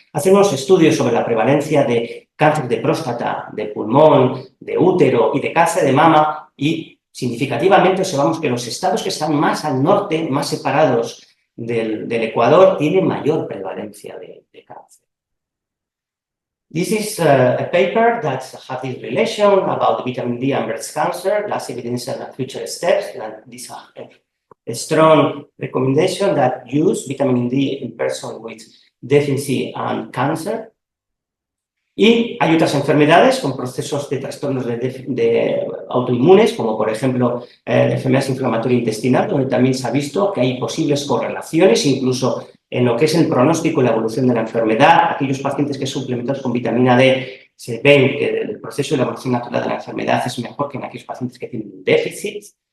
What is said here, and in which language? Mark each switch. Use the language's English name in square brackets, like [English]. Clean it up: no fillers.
[Spanish] Hacen unos estudios sobre la prevalencia de cáncer de próstata, de pulmón, de útero y de cáncer de mama y significativamente observamos que los estados que están más al norte, más separados del Ecuador, tienen mayor prevalencia de cáncer. [English] This is a paper that has this relation about vitamin D and breast cancer, last evidence and future steps, and this is a strong recommendation that use vitamin D in persons with deficiency and cancer. [Spanish] Y hay otras enfermedades con procesos de trastornos de autoinmunes, como por ejemplo la enfermedad inflamatoria intestinal, donde también se ha visto que hay posibles correlaciones, incluso en lo que es el pronóstico y la evolución de la enfermedad. Aquellos pacientes que son suplementados con vitamina D se ven que el proceso de la evolución natural de la enfermedad es mejor que en aquellos pacientes que tienen un déficit.